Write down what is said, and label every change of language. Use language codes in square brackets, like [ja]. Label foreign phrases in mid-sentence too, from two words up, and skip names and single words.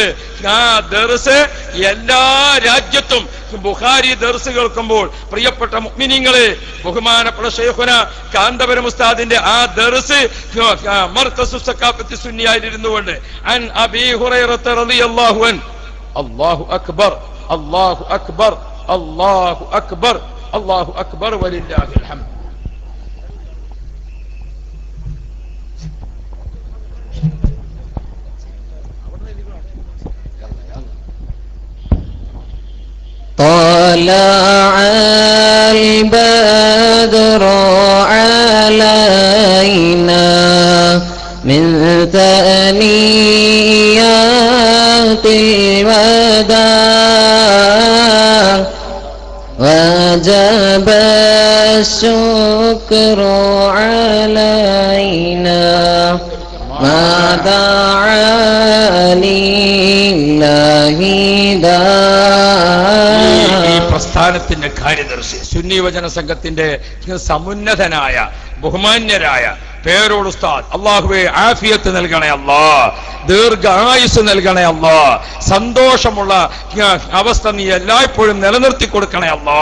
[ml] ആ ദർസ് എല്ലാ രാജ്യത്തും ബുഖാരി ദർസ് കേൾക്കുമ്പോൾ പ്രിയപ്പെട്ട മുഅ്മിനീങ്ങളെ, ബഹുമാനപ്പെട്ട ഷേഖുന കാന്തപുരം ഉസ്താദിന്റെ ആ ദർസ് മർകസു സഖാഫത്തി സുന്നിയായിരുന്നുകൊണ്ട് [ar] عن أبي هريرة رضي الله عنه الله أكبر الله أكبر الله أكبر الله أكبر ولله الحمد. طلع البدر علينا من ثنيات الوداع وجب الشكر علينا ما دعا لله [ml] പ്രസ്ഥാനത്തിന്റെ കാര്യദർശി സുന്നി വചന സംഘത്തിന്റെ സമുന്നതനായ ബഹുമാന്യരായ പേരോട് ഉസ്താദ്, അല്ലാഹുവേ ആഫിയത്ത് നൽകണേ അല്ലാ, ദീർഘായുസ് നൽകണേ അല്ലാ, സന്തോഷമുള്ള അവസ്ഥ നീ എല്ലായ്പ്പോഴും നിലനിർത്തി കൊടുക്കണേ അല്ലാ.